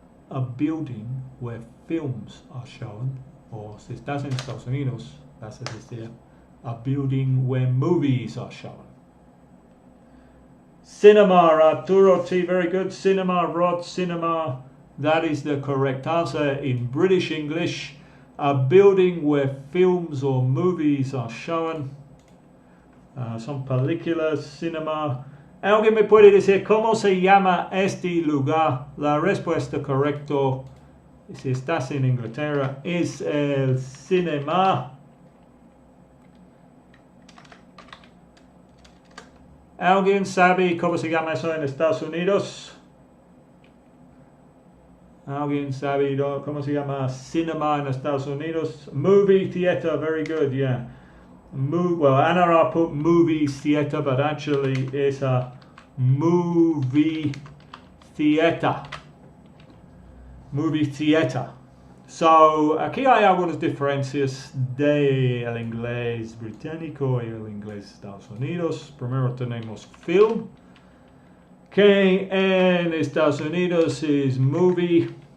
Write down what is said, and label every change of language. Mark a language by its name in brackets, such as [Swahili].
[English] A building where films are shown, or [Spanish] si estás en Estados Unidos, vas a decir [English] a building where movies are shown. Cinema, Arturo T, very good. Cinema, Rod, cinema. That is the correct answer in British English. A building where films or movies are shown. [Spanish] Son películas, cinema. ¿Alguien me puede decir cómo se llama este lugar? La respuesta correcta, si estás en Inglaterra, es el cinema. ¿Alguien sabe cómo se llama eso en Estados Unidos? ¿Alguien sabe cómo se llama cinema en Estados Unidos? [English] Movie theater, very good, yeah. Well, Anna put movie theater, but actually it's a movie theater. Movie theater. [Spanish] So, aquí hay algunas diferencias del inglés británico y el inglés de Estados Unidos. Primero tenemos film, que en Estados Unidos es movie.